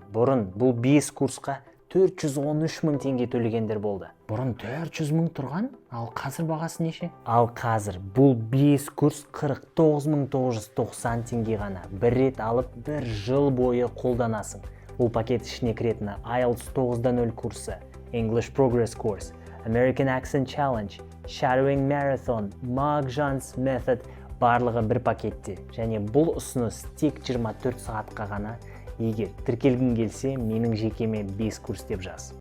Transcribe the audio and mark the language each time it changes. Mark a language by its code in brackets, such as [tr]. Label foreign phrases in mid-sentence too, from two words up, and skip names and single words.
[kk] Бұрын бұл 5 курсқа 413 мың теңге төлегендер болды. Бұрын 400 мың тұрған, ал қазір бағасы неше? Ал қазір бұл 5 курс 49.990 теңге ғана. Бір рет алып, бір жыл бойы қолданасың. Бұл пакет ішіне кіретіні IELTS 9.0 курсы, English Progress Course, American Accent Challenge, Shadowing Marathon, Mark Jones Method барлығы бір пакетте. Және бұл ұсыныс тек 24 сағатқа ғана. Егер тіркелгің келсе, менің жекеме 5 курс деп жаз.